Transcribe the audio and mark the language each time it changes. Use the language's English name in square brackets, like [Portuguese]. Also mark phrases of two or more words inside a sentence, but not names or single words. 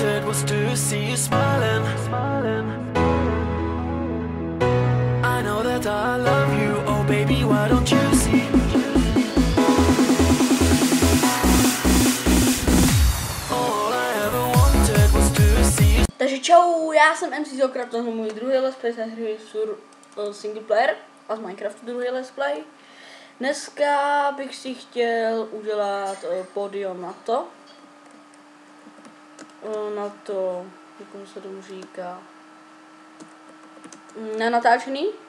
[English] was to see you smiling. I know that I love you, oh baby, why don't you see? All I ever wanted was to see you. [Czech] Takže čau, já jsem MC Zokrap, tohle je můj druhý [English] let's play [Czech] ze hry [English] single player [Czech] a z Minecraftu druhý [English] let's play. [Czech] Dneska bych si chtěl udělat pódium na to, jak se tomu říká, na natáčený.